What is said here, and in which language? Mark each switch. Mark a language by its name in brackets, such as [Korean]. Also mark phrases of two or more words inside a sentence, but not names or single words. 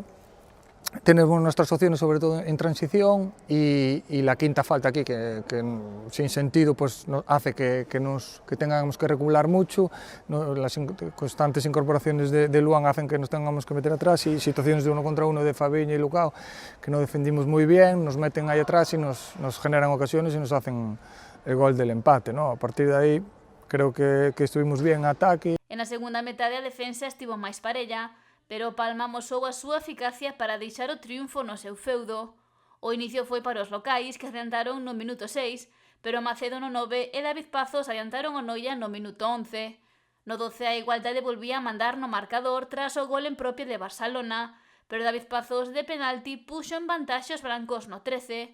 [Spanish] Tenemos nuestras opciones sobre todo en transición y la quinta falta aquí que sin sentido pues hace que tengamos que recular mucho, las constantes incorporaciones de Luan hacen que nos tengamos que meter atrás y situaciones de 1 contra 1 de Fabiño y Lucao que no defendimos muy bien, nos meten ahí atrás y nos generan ocasiones y nos hacen el gol del empate, ¿no? A partir de ahí creo que estuvimos bien en ataque. [Galician] En a segunda metade a defensa estivo máis parella, pero Palma amosou a súa eficacia para deixar o triunfo no seu feudo. O inicio foi para os locais, que adiantaron no minuto 6, pero Macedo no 9 e David Pazos adiantaron o Noia no minuto 11. No 12 a igualdade volvía a mandar no marcador tras o gol en propia de Barcelona, pero David Pazos de penalti puxo en vantaxe os brancos no 13.